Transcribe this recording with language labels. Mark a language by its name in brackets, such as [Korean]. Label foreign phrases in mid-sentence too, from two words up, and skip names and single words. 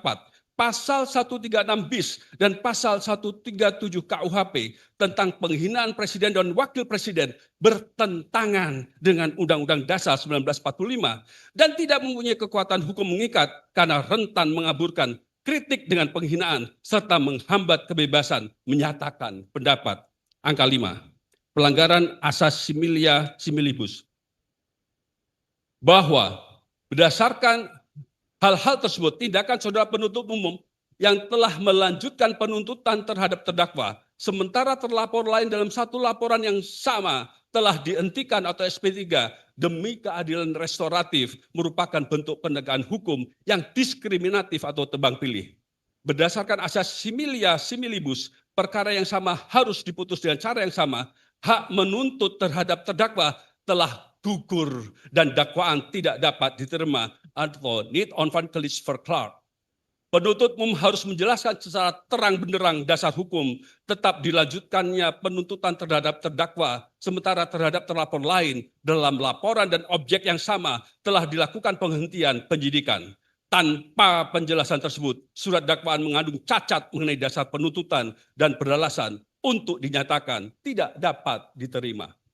[Indonesian] pasal 136 bis dan pasal 137 KUHP tentang penghinaan presiden dan wakil presiden bertentangan dengan Undang-Undang Dasar 1945 dan tidak mempunyai kekuatan hukum mengikat karena rentan mengaburkan kritik dengan penghinaan serta menghambat kebebasan menyatakan pendapat. Angka 5, pelanggaran asas [Latin] similia similibus. [Indonesian] Bahwa berdasarkan hal-hal tersebut, tindakan saudara penuntut umum yang telah melanjutkan penuntutan terhadap terdakwa, sementara terlapor lain dalam satu laporan yang sama telah dihentikan atau SP3 demi keadilan restoratif merupakan bentuk penegakan hukum yang diskriminatif atau tebang pilih. Berdasarkan asas [Latin] similia similibus, [Indonesian] perkara yang sama harus diputus dengan cara yang sama, hak menuntut terhadap terdakwa telah gugur dan dakwaan tidak dapat diterima atau [Dutch] need on verklaard. [Indonesian] Penuntut umum harus menjelaskan secara terang benderang dasar hukum tetap dilanjutkannya penuntutan terhadap terdakwa, sementara terhadap terlapor lain dalam laporan dan objek yang sama telah dilakukan penghentian penyidikan. Tanpa penjelasan tersebut, surat dakwaan mengandung cacat mengenai dasar penuntutan dan beralasan untuk dinyatakan tidak dapat diterima.